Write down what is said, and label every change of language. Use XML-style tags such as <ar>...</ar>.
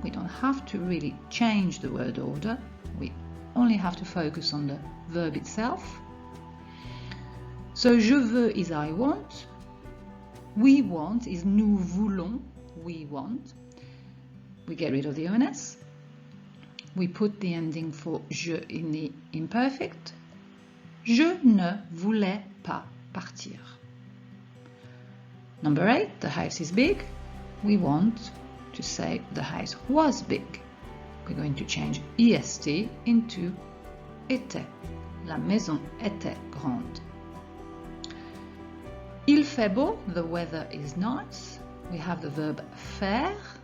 <en>We don't have to really change the word order. We only have to focus on the verb itself. So</en> <fr>je veux</fr> <en>is I want. We want is</en> <fr>nous voulons.</fr> <en>We want. We get rid of the ONS. We put the ending for je in the imperfect.</en> <fr>Je ne voulais pas partir.</fr> <en>Number 8, the house is big. We want to say the house was big. We're going to change EST into était.</en> <fr>La maison était grande. Il fait beau,</fr> <en>the weather is nice. We have the verb faire.</en>